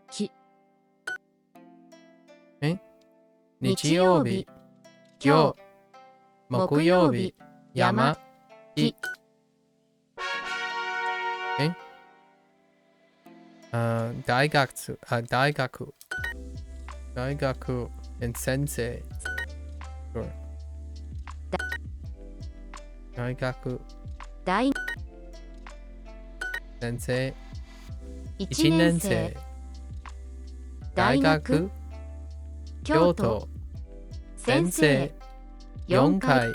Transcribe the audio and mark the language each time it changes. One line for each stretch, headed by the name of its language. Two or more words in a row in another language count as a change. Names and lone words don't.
Japanese: 日曜日、今日、木曜日、山、木。Okay. 大学、大学、大学 and 先生。Sure. 大学、大先生、一 1 年生年生。大学、京都、先生、4回。